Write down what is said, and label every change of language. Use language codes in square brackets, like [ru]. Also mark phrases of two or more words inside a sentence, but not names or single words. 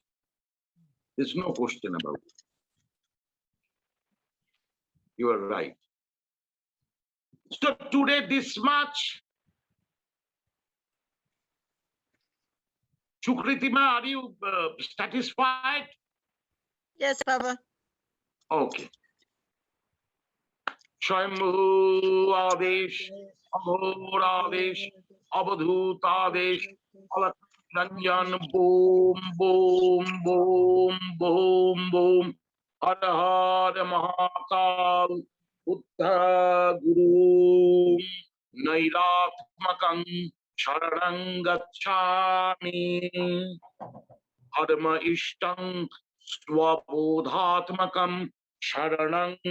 [en] There's no question about it. You are right. So today this much. Sukritima, are you satisfied? Yes, Baba. [hi] Okay. शम्भु आदेश, अमर आदेश, अवधूत आदेश, रंजन [sa] बम, बम, बम, बम, बम, हर हर महाकाल, उत्तर गुरु, नैरात्मकम्, शरणं गच्छामि, अद्म इष्टम्, स्वबोधात्मकम्, शरणम्